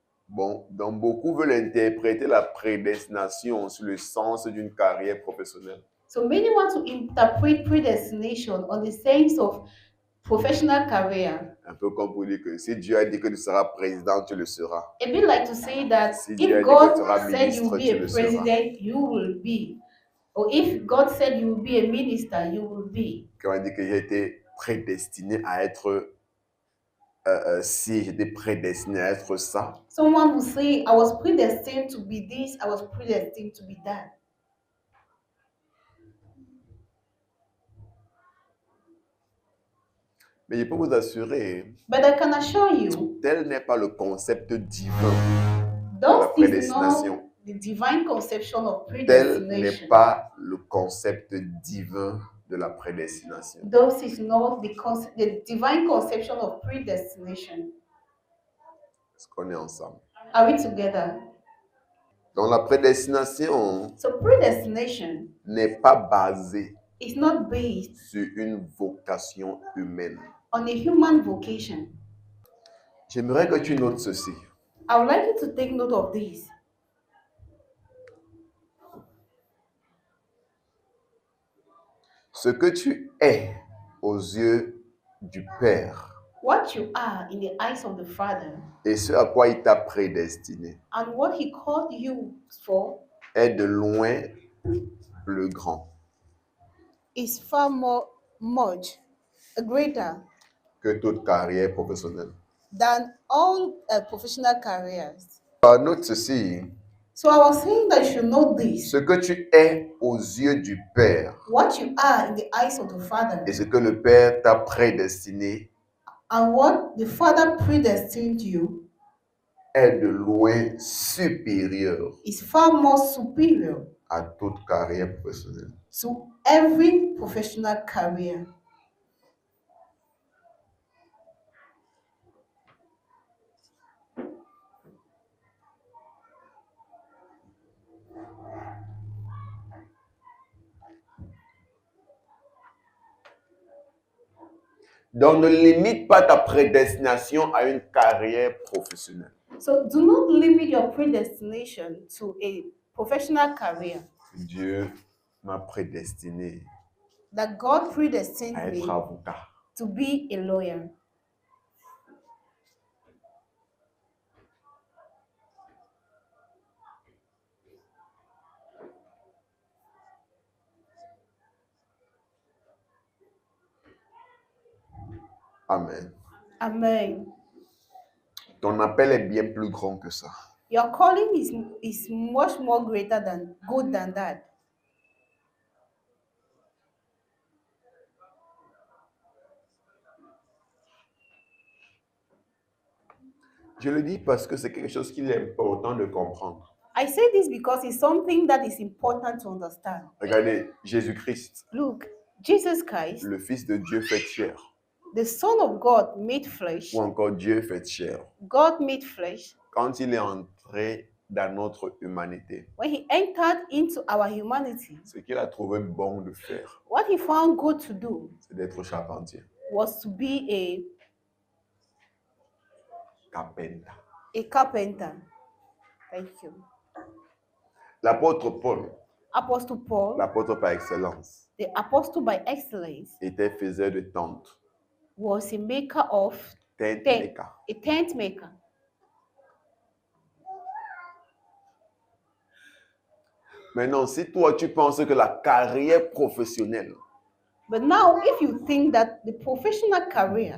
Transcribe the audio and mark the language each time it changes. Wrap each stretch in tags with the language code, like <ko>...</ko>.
<fr>Bon, donc beaucoup veulent interpréter la prédestination sur le sens d'une carrière professionnelle.</fr> <en>So many want to interpret predestination on the sense of professional career.</en> <fr>Un peu comme pour dire que si Dieu a dit que tu seras président, tu le seras.</fr> <en>A bit like to say that</en> <fr>Si Dieu a</fr> <en>if</en> <fr>dit que tu</fr> <en>God</en> <fr>seras</fr> <en>said you</en> <fr>ministre,</fr> <en>will be</en> <fr>tu</fr> <en>a</en> <fr>le seras.</fr> <en>president, you will be. Or if God said you will be a minister, you will be.</en> <fr>Quand on dit que j'ai été prédestiné à être, si j'étais prédestiné à être ça,</fr> <en>Someone will say, I was predestined to be this, I was predestined to be that.</en> <fr>mais je peux vous assurer,</fr> <en>But I can assure you,</en> <fr>tel n'est pas le concept divin de la</fr> <en>those is</en> <fr>prédestination.</fr> <en>not the divine conception of</en> <fr>Tel n'est</fr> <en>predestination.</en> <fr>pas le concept divin de la prédestination.</fr> <en>Those is not the divine conception of predestination.</en> <fr>Est-ce qu'on est ensemble?</fr> <en>Are we together?</en> <fr>Donc la prédestination</fr> <en>So predestination</en> <fr>n'est pas basée</fr> <en>is not based</en> <fr>sur une vocation humaine.</fr> <en>on a human vocation.</en> <fr>J'aimerais que tu notes ceci.</fr> <en>I would like you to take note of this.</en> <fr>Ce que tu es aux yeux du Père</fr> <en>What you are in the eyes of the Father</en> <fr>et ce à quoi il t'a prédestiné</fr> <en>and what He called you for</en> <fr>est de loin plus grand</fr> <en>is far much greater</en> <fr>que toute carrière professionnelle.</fr> <en>than all professional careers.</en> <fr>Note ceci.</fr> <en>So I was saying that you should know this.</en> <fr>Ce que tu es aux yeux du Père</fr> <en>What you are in the eyes of the Father</en> <fr>et ce que le Père t'a prédestiné</fr> <en>and what the Father predestined you</en> <fr>est de loin supérieur</fr> <en>is far more superior</en> <fr>à toute carrière professionnelle.</fr> <en>to every professional career.</en> <fr>Donc, ne limite pas ta prédestination à une carrière professionnelle.</fr> <en>So do not limit your predestination to a professional career.</en> <fr>Dieu m'a prédestiné</fr> <en>That God predestined</en> <fr>à</fr> <en>me</en> <fr>être avocat.</fr> <en>to be a lawyer.</en> <fr>Amen.</fr> <en>Amen.</en> <fr>Ton appel est bien plus grand que ça.</fr> <en>Your calling is much more greater than good than that.</en> <fr>Je le dis parce que c'est quelque chose qu'il est important de comprendre.</fr> <en>I say this because it's something that is important to understand.</en> <fr>Regardez, Jésus-Christ,</fr> <en>Look, Jesus Christ,</en> <fr>le Fils de Dieu fait chair,</fr> <en>the Son of God made flesh,</en> <fr>ou encore Dieu fait chair.</fr> <en>God made flesh,</en> <fr>Quand il est entré dans notre humanité,</fr> <en>when he entered into our humanity,</en> <fr>ce qu'il a trouvé bon de faire,</fr> <en>what he found good to do</en> <fr>c'est d'être charpentier,</fr> <en>was to be carpenter. a carpenter. Thank you.</en> <fr>L'apôtre Paul,</fr> <en>Apostle Paul,</en> <fr>l'apôtre par excellence,</fr> <en>the apostle by excellence,</en> <fr>était faiseur de tentes,</fr> <en>was a maker of tent tent, maker. a tent maker.</en> <fr>Maintenant, si toi tu penses que la carrière professionnelle</fr> <en>But now, if you think that the professional career</en>